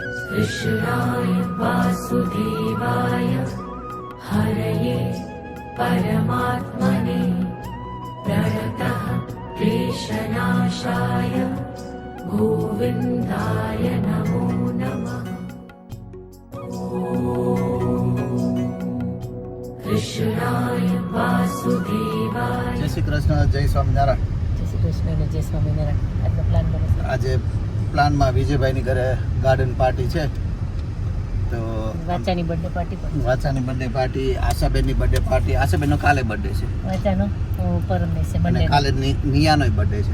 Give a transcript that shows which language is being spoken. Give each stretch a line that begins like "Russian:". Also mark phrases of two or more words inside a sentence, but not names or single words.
Sanskrit: कृष्णाय वासुदेवाय हरये परमात्मने प्रणतः क्लेशनाशाय गोविन्दाय नमो नमः। कृष्णाय वासुदेवाय।
Gujarati: જય શ્રી કૃષ્ણ, જય સ્વામીનારાયણ। જય શ્રી કૃષ્ણ અને જય સ્વામિનારાયણ. આજનો પ્લાન બને છે આજે પ્લાનમાં વિજયભાઈની ઘરે
English: garden party
Gujarati: છે, તો વાચાની
English: birthday party
Gujarati: પણ વાચાની
English: birthday party,
Gujarati: આશાબેનની
English: birthday party.
Gujarati: આશાબેનનો કાલે બર્થડે છે વાચાનો પરમ દિવસે અને મંડે કાલે નિયાનોય બર્થડે છે.